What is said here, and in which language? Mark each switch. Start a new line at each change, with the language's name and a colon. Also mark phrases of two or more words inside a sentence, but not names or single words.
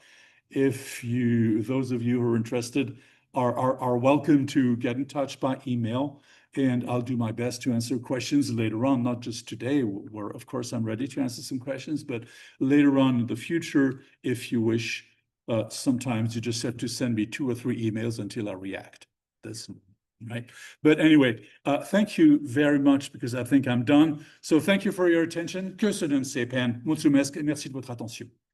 English: If those of you who are interested are welcome to get in touch by email, and I'll do my best to answer questions later on, not just today, where of course I'm ready to answer some questions, but later on in the future, if you wish. Sometimes you just have to send me 2 or 3 emails until I react. That's right. But anyway, thank you very much, because I think I'm done. So thank you for your attention.
Hungarian: Köszönöm szépen.
Romanian: Mulțumesc.
French: Merci de votre attention.